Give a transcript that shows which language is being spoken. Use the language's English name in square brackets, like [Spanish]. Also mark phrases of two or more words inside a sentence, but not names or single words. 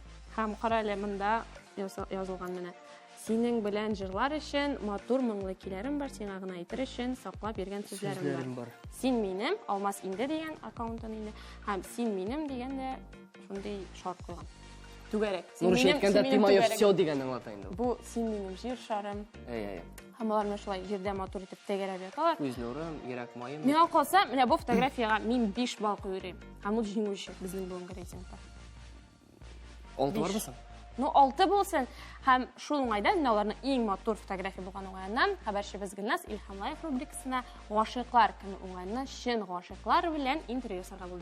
[Tatar] Һәм карале монда язылган менә. Синең белән җырлар өчен матур моңлы киләрем бар, сиңа гына әйтер өчен саклап йөргән сүзләрем бар. Син минем, Алмаз инде дигән аккаунтын инде. Һәм син минем дигәндә шундый шарт куйган. Түгәрәк. Син минем әйткәндә [Russian] ты моё всё [Tatar] дигән аңлата инде. Бу син минем җир шарым. Әйе. Һәм алар менә шулай җирдә матур итеп тәгәрәп яталар. Күз нурым, йөрәк маем. Миңа калса, менә бу фотографияга мин 5 балл куйрым. Һәм ул җиңүче безнең бүгенге рейтингта. 6 барбысың? Ну, 6 булсын. Һәм шул уңайда аларның иң матур фотография булган уңайыннан хәбәрчебез Гөлназ Илһамлаев рубрикасына Гашыйклар көне уңайыннан чын гашыйклар белән интервью ясарга булды.